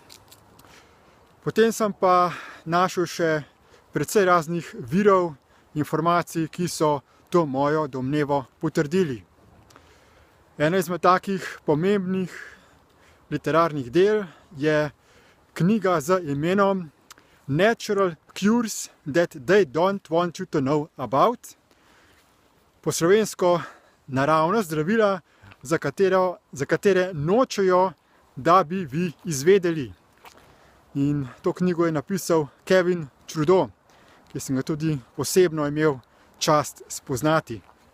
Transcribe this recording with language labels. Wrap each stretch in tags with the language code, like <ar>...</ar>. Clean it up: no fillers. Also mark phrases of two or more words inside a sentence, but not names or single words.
<sl>Potem sem pa našel še precej raznih virov informacij, ki so to mojo domnevo potrdili. Ena izmed takih pomembnih literarnih del je knjiga z imenom Natural Cures that they don't want you to know about. Po slovensko naravna zdravila, za katere nočejo, da bi vi izvedeli. In to knjigo je napisal Kevin Trudeau, ki sem ga tudi osebno imel čast spoznati.</sl>